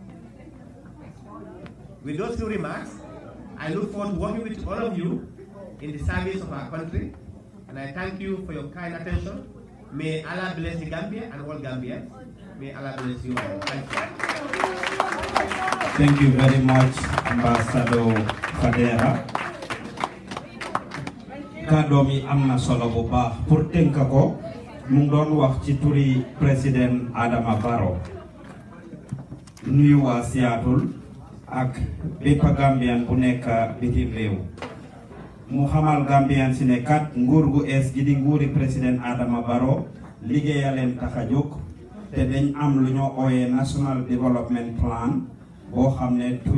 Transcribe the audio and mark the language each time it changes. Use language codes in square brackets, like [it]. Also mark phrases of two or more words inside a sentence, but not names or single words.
[en] With those few remarks, I look forward to working with all of you in the service of our country, and I thank you for your kind attention. May Allah bless the Gambia and all Gambians. May Allah bless you all. Thank you. Thank you very much, Ambassador Fadera. [wo] Kàddoom yi am na solo bu baax pour tënk ko mu ngi doon wax ci turi président Adama Barrow nuyu waa Seattle ak bépp Gambian bu nekk bitim réew mu xamal Gambian si ne kat nguur gu ees gi di nguuri président Adama Barrow liggéeyaleen tax a jóg te dañ am lu ñoo ooyee [en] National Development Plan [wo] boo xam ne